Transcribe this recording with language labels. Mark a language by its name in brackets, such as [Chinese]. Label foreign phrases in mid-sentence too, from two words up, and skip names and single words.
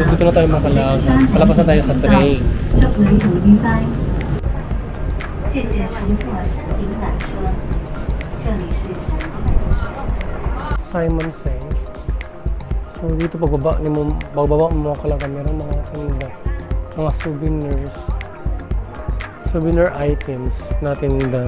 [Filipino] Dito na tayo makalagan. Palapas na tayo sa train. [Chinese] 祝旅途愉快。謝謝乘坐山頂纜車，這裡是山頂纜車。 Simon Seng. [Filipino] So dito pagbaba mo makalagan, meron mga tinda, mga [English] souvenir items [Filipino] na tinda.